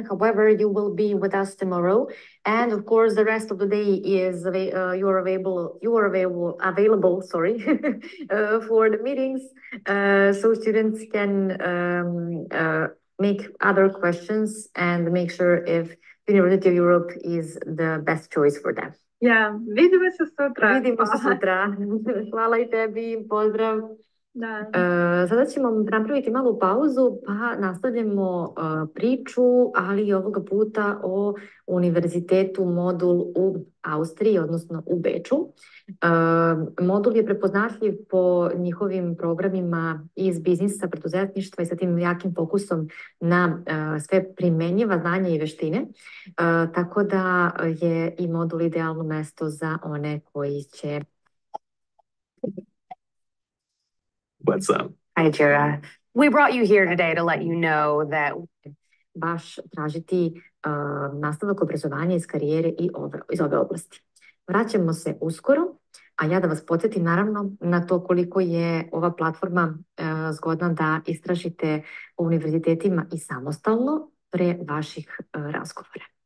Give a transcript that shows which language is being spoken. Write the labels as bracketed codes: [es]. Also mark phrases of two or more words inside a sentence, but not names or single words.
[en] However, you will be with us tomorrow, and of course, the rest of the day is you are available. Sorry, for the meetings, so students can make other questions and make sure if University of Europe is the best choice for them. Yeah, [sr] vidimo se sutra. Vidimo se sutra. Hvala i tebi, pozdrav. Da. Sada ćemo napraviti malu pauzu, pa nastavljamo priču, ali ovoga puta o univerzitetu modul u Austriji, odnosno u Beču. Modul je prepoznatljiv po njihovim programima iz biznisa, preduzetništva i sa tim jakim fokusom na sve primenjiva znanja i veštine. Tako da je i modul idealno mesto za one koji će... [en] What's up? Hi, Jira. We brought you here today to let you know that [sr] baš tražiti nastavak obrazovanja iz karijere i iz ove oblasti. Vraćamo se uskoro, a ja da vas podsjetim naravno na to koliko je ova platforma zgodna da istražite u univerzitetima i samostalno pre vaših razgovora.